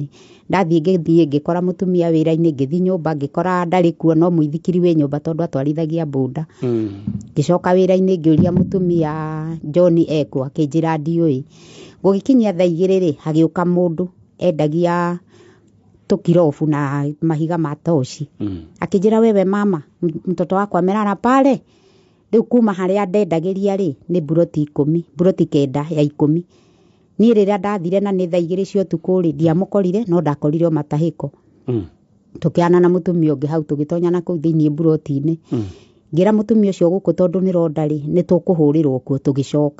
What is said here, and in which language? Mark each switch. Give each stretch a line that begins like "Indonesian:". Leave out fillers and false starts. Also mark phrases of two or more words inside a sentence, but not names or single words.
Kikuyu: Ndathiĩ ngĩthiĩ ngĩkora mutumia wĩra-inĩ, ngĩthi nyũmba ngĩkora ndarĩ kuo, no mũithikiri wĩ nyũmba tondu atwarithagia bunda. Ngĩcoka wĩra-inĩ ngĩũria mutumia John ekwo, akĩnjĩra ndiũĩ. Gũgĩkinyia thaa 2 rĩ hagĩũka mũndũ endagia tukirofu na mahiga ma toshi.
Swahili: Akĩnjĩra wewe mama, mtoto wako amelala pale.
Kikuyu: Riu kuma haria ndendagĩria rĩ nĩ buroti 10, buroti 9 ya 10. Niĩ rĩrĩa ndathire na nĩ thaa 2 cia ũtukũ rĩ ndiamũkorire, no ndakorire o matahĩko. Tukiana na mutumia ũngĩ hau tũgĩtonya na kũu thĩinĩ buroti-inĩ. Ngira mutumia ũcio gũkũ tondu nĩ ronda rĩ nĩ tũkũhũrĩrwo kuo tũgĩcoka.